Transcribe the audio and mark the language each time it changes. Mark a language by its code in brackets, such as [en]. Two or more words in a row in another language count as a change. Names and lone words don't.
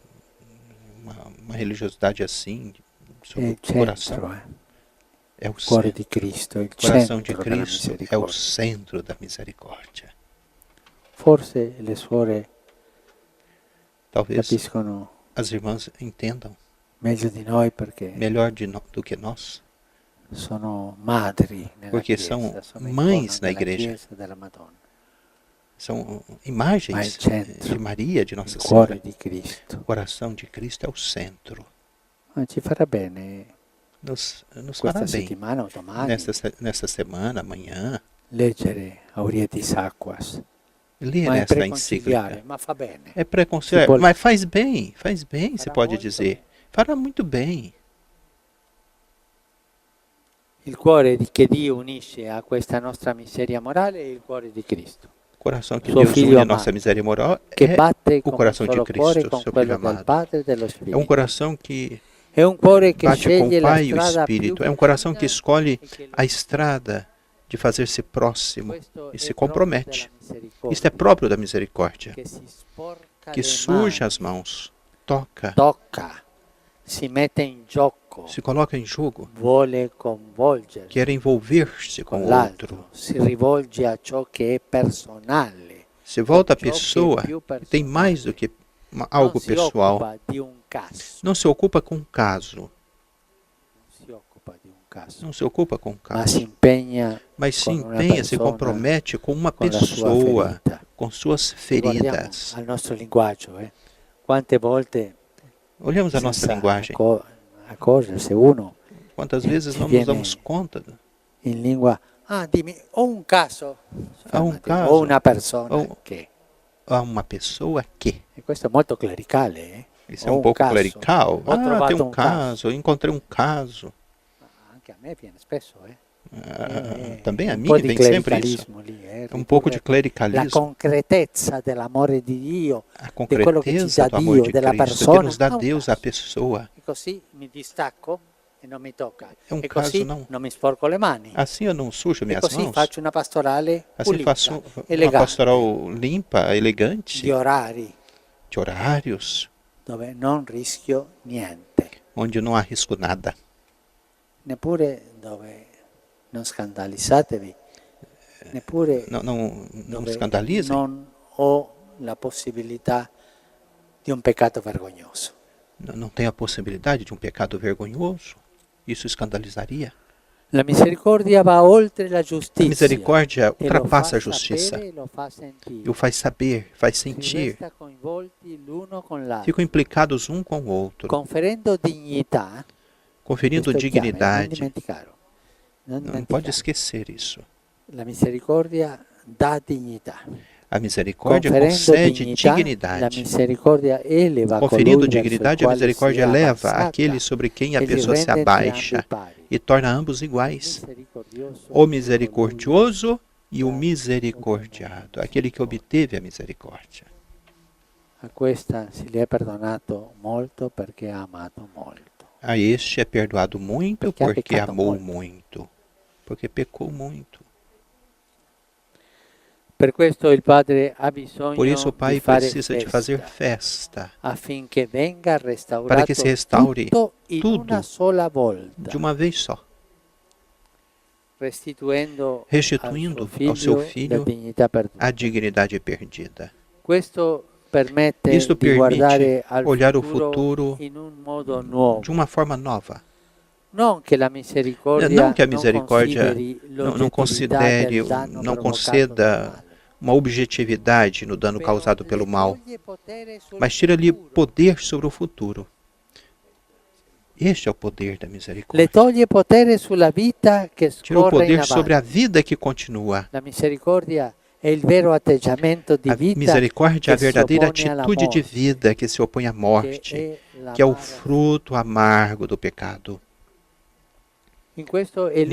[pt] uma religiosidade assim [it] È [pt] sobre [it] il [pt] o coração? [it] centro, [pt] É o [it] il cuore [pt] centro. [it] di Cristo, il [pt] O coração de [it] centro della [pt] Cristo é o [it] misericordia. [pt] centro da misericórdia. [it] Forse le suore [pt] Talvez [it] capiscono [pt] as irmãs entendam [it] meglio di noi perché [pt] melhor do que nós, [it] sono madri nella [pt] Porque [it] Chiesa, [pt] são [it] sono [pt] mães [it] icono [pt] na [it] della [pt] igreja. [it] Chiesa della Madonna, [pt] são [it] ma il [pt] imagens [it] centro, [pt] de Maria, de [it] il [pt] Nossa [it] cuore [pt] Senhora. [it] di Cristo. [pt] O coração de Cristo é o centro. [it] Ma ci farà bene [pt] Nos [it] questa [pt] fará bem [it] settimana o domani [pt] nesta semana, amanhã, [it] leggere Aurietis Aquas, [pt] ler [it] ma è [pt] esta [it] preconciliare, [pt] encíclica. [it] ma fa bene. [pt] É preconceito, Se pode- mas faz bem, se Fará pode [it] molto [pt] dizer. bem. Fará muito bem. [it] Il cuore che Dio unisce a questa nostra miseria morale è il cuore di Cristo, [pt] O coração que [it] Suo [pt] Deus [it] Filho [pt] une a amado, nossa miséria moral [it] che [pt] é [it] batte [pt] o [it] come un [pt] coração de [it] solo cuore [pt] Cristo, [it] con [pt] seu Filho [it] quello del [pt] amado. [it] Padre e dello [pt] É um [it] Spirito. [pt] coração que [it] È un cuore che [pt] bate com [it] sceglie [pt] o [it] la [pt] Pai e o [it] strada più [pt] Espírito. É um coração que [it] vicina [pt] escolhe [it] e che [pt] a estrada de fazer-se próximo [it] questo [pt] e [it] è [pt] se [it] proprio [pt] compromete. [it] della misericordia, [pt] Isto é próprio da misericórdia, [it] che si sporca [pt] que [it] le [pt] suja [it] mani, [pt] as mãos, toca, [it] tocca, si mette in gioco, [pt] se coloca em jogo, [it] vuole coinvolgersi [pt] quer envolver-se com [it] con [pt] o outro. [it] l'altro, si rivolge a ciò che è personale, [pt] Se volta a [it] ciò che è [pt] pessoa [it] più [pt] que tem mais do que algo [it] non si [pt] pessoal, [it] occupa di un caso, [pt] não se ocupa com um caso, [it] non si occupa di un caso, [pt] não se ocupa com um [it] ma si [pt] caso, [it] impegna [pt] mas se com uma empenha, se [it] persona, [pt] compromete com uma [it] con la sua [pt] pessoa, [it] ferita. [pt] com suas [it] Guardiamo [pt] feridas. [it] al nostro linguaggio, quante volte [pt] Olhamos a nossa [it] senza [pt] linguagem. [it] accorgersi uno [pt] Quantas vezes [it] ci [pt] não nos [it] viene [pt] damos conta? [it] in lingua, dimmi, ho un caso, Ho un fermati, caso. ho una persona Ho- che, [pt] Há uma pessoa que. [it] e questo è molto clericale, [pt] Isso é [it] Ho [pt] um [it] un [pt] pouco [it] caso. [pt] clerical. [it] Ho trovato [pt] Tem um [it] un caso. [pt] caso, eu encontrei um caso. [it] anche a me viene spesso, [pt] Também a [it] un [pt] mim [it] po' di [pt] vem sempre isso. [it] clericalismo lì, [pt] É um pouco de [it] la [pt] clericalismo. [it] concretezza dell'amore di Dio, [pt] A [it] quello che ci [pt] concreteza [it] dà [pt] do amor [it] Dio, [pt] de [it] della [pt] Cristo, que [it] persona. [pt] nos dá Há um Deus, a caso. pessoa. [it] E così mi distacco e non mi tocca. [pt] É um [it] E [pt] caso [it] così [pt] não. [it] non mi sporco le mani. [pt] Assim eu não sujo [it] E [pt] minhas [it] così [pt] mãos. [it] faccio una pastorale [pt] Assim [it] pulita, [pt] faço uma [it] elegante, [pt] pastoral limpa, elegante, [it] di orari, [pt] de horários, [it] dove non rischio niente, [pt] onde eu não arrisco nada. [it] neppure dove non scandalizzatevi, neppure [pt] Não [it] dove [pt] escandalizem. [it] non ho la possibilità di un peccato vergognoso. [pt] Não tem a possibilidade de um pecado vergonhoso. Isso escandalizaria. [it] La misericordia va oltre la [pt] A [it] giustizia [pt] misericórdia [it] e lo fa [pt] ultrapassa a justiça [it] sapere e lo fa sentire. [pt] e o faz saber, faz [it] Si [pt] sentir. [it] resta coinvolti l'uno con l'altro, [pt] Ficam implicados um com o outro, [it] conferendo dignità. [pt] conferindo [it] Questo è chiave, non [pt] dignidade. [it] dimenticarlo. Non [pt] Não pode [it] dimenticarlo. [pt] esquecer isso. [it] La misericordia dà dignità. [pt] A misericórdia [it] Conferendo [pt] concede [it] dignità, la [pt] dignidade. [it] misericordia eleva [pt] Conferindo [it] colui verso il [pt] dignidade, a [it] quale [pt] misericórdia [it] si è [pt] eleva [it] abbassata [pt] aquele sobre quem a [it] e li [pt] pessoa se [it] rende [pt] abaixa [it] entrambi pari. [pt] e torna ambos iguais. [it] Misericordioso [pt] O misericordioso e o misericordiado, aquele que obteve a misericórdia. [it] a questa si le è perdonato molto perché ha amato molto. [pt] A este é perdoado muito Porque ha porque pecado amou muito. muito, porque pecou muito. [it] Per questo il Padre ha bisogno [pt] Por isso o Pai [it] di fare [pt] precisa de fazer [it] festa [pt] festa, [it] affinché venga restaurato [pt] para que se restaure [it] tutto in [pt] tudo [it] una sola volta, [pt] de uma vez só, [it] restituendo [pt] restituindo [it] al [pt] ao seu [it] la [pt] filho [it] dignità perduta. [pt] a dignidade perdida. [it] Questo permette [pt] Isto [it] di guardare [pt] permite [it] al [pt] olhar o [it] futuro [pt] futuro [it] in un modo nuovo. [pt] de uma forma nova. [it] Non che la misericordia [pt] Não que a misericórdia não considere, não conceda uma objetividade no dano causado pelo mal, mas tira-lhe poder sobre o futuro. Este é o poder da [it] le [pt] misericórdia. [it] toglie potere sulla vita che [pt] Tira o [it] scorre in [pt] poder sobre a [it] avanti. [pt] vida que continua. [it] La misericordia è il vero atteggiamento di [pt] A [it] vita [pt] misericórdia é a [it] che si [pt] verdadeira [it] oppone alla [pt] atitude de [it] morte, [pt] vida que se opõe à [it] che [pt] morte, [it] è [pt] que é o [it] l'amara. [pt] fruto amargo do pecado. [it] In questo è